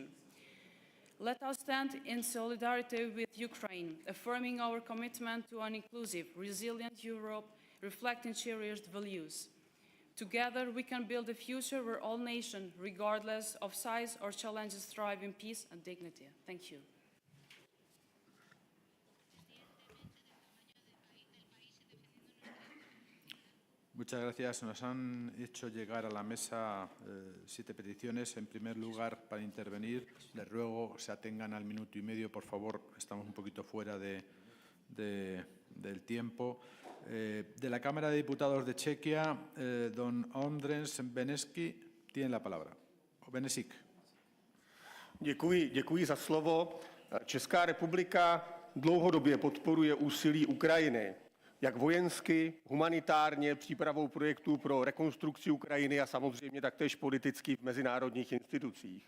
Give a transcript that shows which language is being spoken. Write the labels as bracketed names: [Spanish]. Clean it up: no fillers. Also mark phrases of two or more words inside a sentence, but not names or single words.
[English] Let us stand in solidarity with Ukraine, affirming our commitment to an inclusive, resilient Europe, reflecting cherished values. Together, we can build a future where all nations, regardless of size or challenges, thrive in peace and dignity. Thank you. [Spanish] Muchas gracias. Nos han hecho llegar a la mesa 7 peticiones. En primer lugar, para intervenir, les ruego se atengan al minuto y medio, por favor. Estamos un poquito fuera del tiempo. De la Cámara de Diputados de Chequia, don Ondřej Benešík tiene la palabra. Benešík. [Czech] Děkuji za slovo. Česká republika dlouhodobě podporuje úsilí Ukrajiny, jak vojensky, humanitárně, přípravou projektů pro rekonstrukci Ukrajiny a samozřejmě taktéž politicky v mezinárodních institucích.